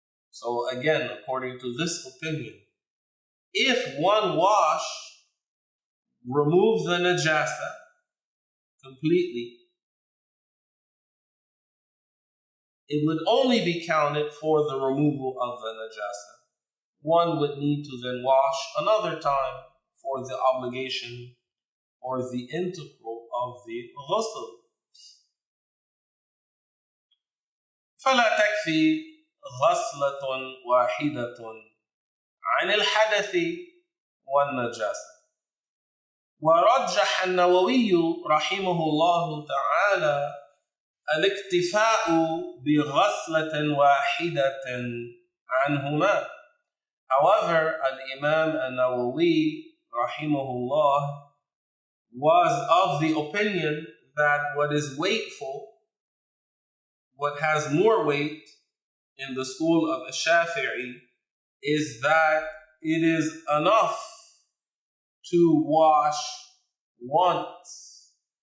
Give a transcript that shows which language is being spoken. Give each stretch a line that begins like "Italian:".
English: So again, according to this opinion, if one wash removes the najasa completely, it would only be counted for the removal of the najasa. One would need to then wash another time for the obligation or the integral of the ghusl.
Arabic: فلا تكفي غسلة واحدة عن الحدث والنجاسة. ورجح النووي رحمه الله تعالى الاكتفاء بغسلة واحدة عنهما.
English: However, Al-Imam An-Nawawi rahimahullah was of the opinion that what is weightful, what has more weight in the school of Ash-Shafi'i, is that it is enough to wash once.